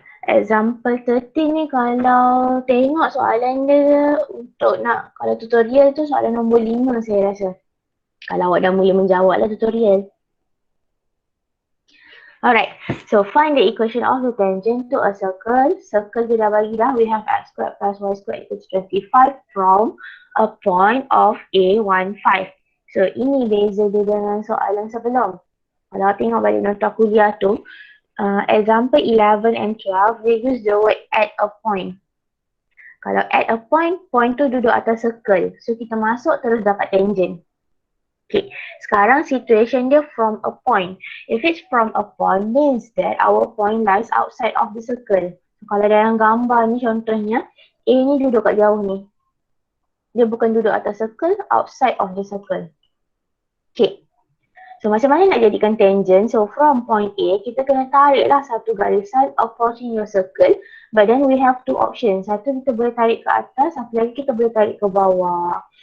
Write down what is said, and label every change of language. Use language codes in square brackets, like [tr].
[ms] Example 13 ni kalau tengok soalan dia untuk nak, kalau tutorial tu soalan nombor 5 saya rasa. Kalau awak dah mula menjawab lah tutorial. [en] Alright, so find the equation of the tangent to a circle. Circle [ms] dia dah bagi dah, [en] we have x squared plus y squared equals 25 from a point of A15. [ms] So ini beza dia dengan soalan sebelum. Kalau tengok balik nota kuliah tu, [en] example 11 and 12, they use the word at a point. [ms] Kalau [en] at a point, [ms] point tu duduk atas circle. So kita masuk terus dapat tangent. Okay, sekarang situation dia [en] from a point. If it's from a point, means that our point lies outside of the circle. [ms] So, kalau dalam gambar ni contohnya, A ni duduk kat jauh ni. Dia bukan duduk atas circle, [en] outside of the circle. [ms] Okay. So macam mana nak jadikan tangent? So from point A, kita kena tarik lah satu garisan [en] approaching your circle. But then we have two options. [ms] Satu kita boleh tarik ke atas, satu lagi kita boleh tarik ke bawah.